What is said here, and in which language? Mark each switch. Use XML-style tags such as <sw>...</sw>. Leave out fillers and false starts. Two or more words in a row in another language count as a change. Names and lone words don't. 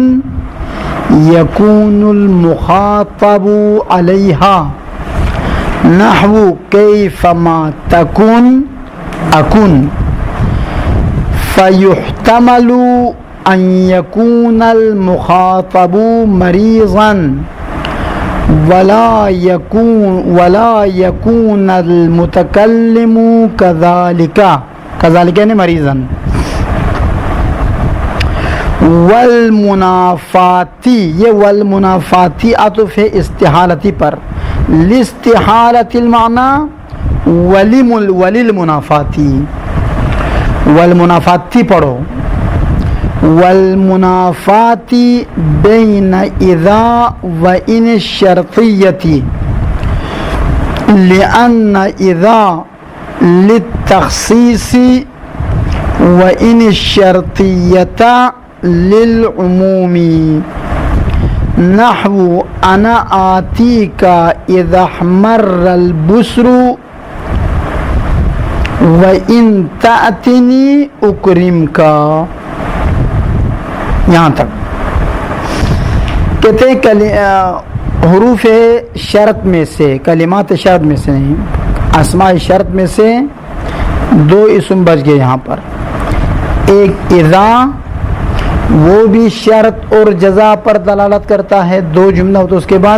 <ar>يكون المخاطب عليها نحو كيفما تكن أكن. فيحتمل أن يكون المخاطب مريضا ولا يكون المتكلم كذلك</ar> <ur>یعنی مریضاً. والمنافاتی، یہ والمنافاتی عطف ہے استحالتی پر.</ur> <ar>لاستحالت المعنی وللمنافاتی.</ar> <ur>والمنافاتی پڑھو.</ur> <ar>والمنافاتی بین اذا وان الشرطیتی لأن اذا للتخصیص وإن الشرطیة للعموم. نحو أنا آتيك إذا احمر البصر وإن تأتني أكرمك.</ar> <ur>یہاں تک کہتے ہیں حروف شرط میں سے، کلمات شرط میں سے نہیں، اسماء شرط میں سے دو اسم بچ گئے یہاں پر. ایک اذا، وہ بھی شرط اور جزا پر دلالت کرتا ہے، دو جملہ ہو تو اس کے بعد.</ur>